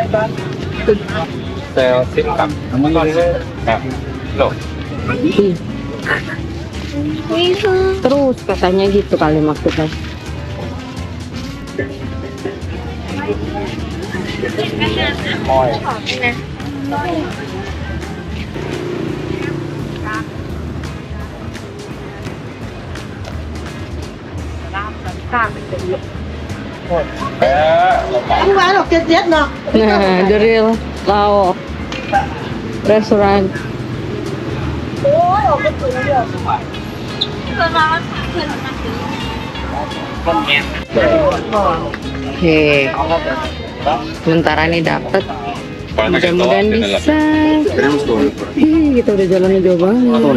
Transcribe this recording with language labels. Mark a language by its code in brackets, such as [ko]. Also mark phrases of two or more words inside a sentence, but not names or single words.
[id] Sel [en] SIM card. [id] Loh. Terus katanya gitu kali maksudnya. Oh, ya. [vi] Không phải là cái chết nào. [id] Nah, [en] the real Lao restaurant. [id] Oke, sementara ini dapat. Mudah-mudahan bisa. Kita udah jalannya jauh banget.